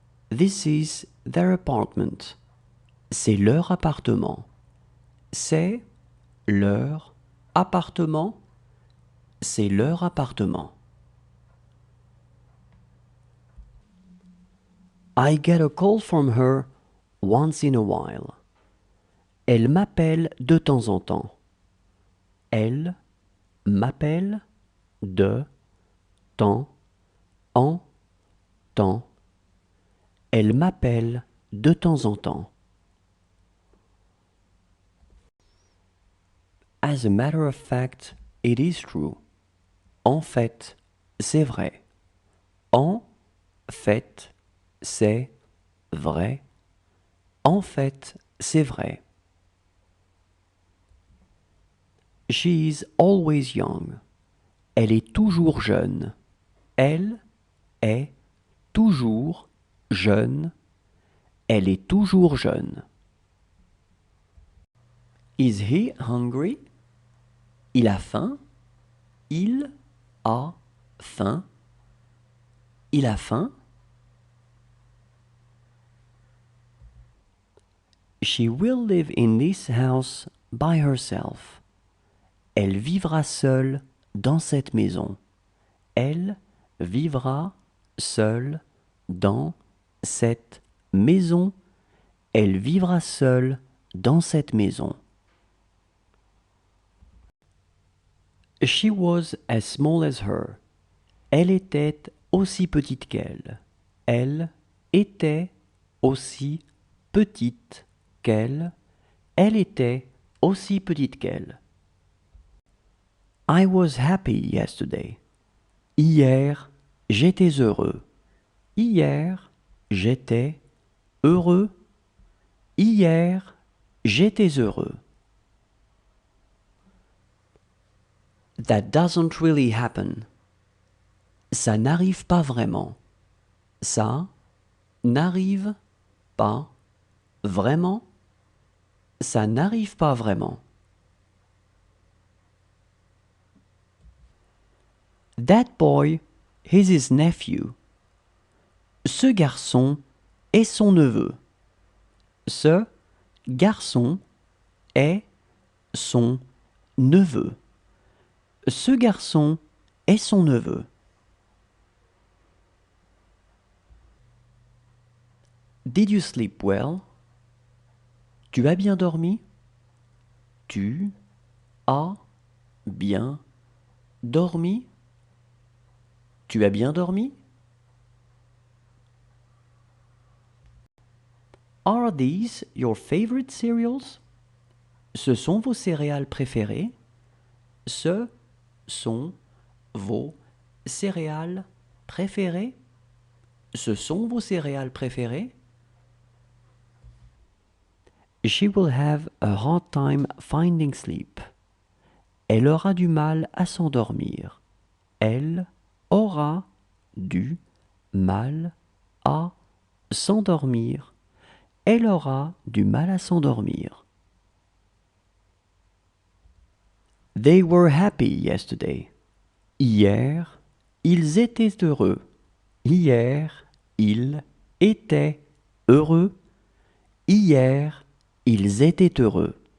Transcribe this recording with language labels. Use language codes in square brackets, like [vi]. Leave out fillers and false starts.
[en] This is their apartment. [fr] C'est leur appartement. C'est leur appartement. C'est leur appartement. [en] I get a call from her once in a while. [fr] Elle m'appelle de temps en temps. Elle m'appelle de temps en temps. Elle m'appelle de temps en temps. [en] As a matter of fact, it is true. [fr] En fait, c'est vrai. En fait, c'est vrai. En fait, c'est vrai. [en] She is always young. [fr] Elle est toujours jeune. Elle est toujours jeune. Elle est toujours jeune. [en] Is he hungry? [fr] Il a faim? Il a faim? Il a faim? [en] She will live in this house by herself. [fr] Elle vivra seule dans cette maison. Elle vivra seule dans cette maison. Elle vivra seule dans cette maison. [en] She was as small as her. [fr] Elle était aussi petite qu'elle. Elle était aussi petite qu'elle. Elle était aussi petite qu'elle. [en] I was happy yesterday. [fr] Hier, j'étais heureux. Hier, j'étais heureux. Hier, j'étais heureux. [en] That doesn't really happen. [fr] Ça n'arrive pas vraiment. Ça n'arrive pas vraiment. Ça n'arrive pas vraiment. [en] That boy is his nephew. [fr] Ce garçon est son neveu. Ce garçon est son neveu. Ce garçon est son neveu. [en] Did you sleep well? [fr] Tu as bien dormi? Tu as bien dormi? Tu as bien dormi? [en] Are these your favorite cereals? [fr] Ce sont vos céréales préférées? Ce sont vos céréales préférées? Ce sont vos céréales préférées? [en] She will have a hard time finding sleep. [fr] Elle aura du mal à s'endormir. Elle aura du mal à s'endormir. Elle aura du mal à s'endormir. [en] They were happy yesterday. [fr] Hier, ils étaient heureux. Hier, ils étaient heureux. Hier, ils étaient heureux.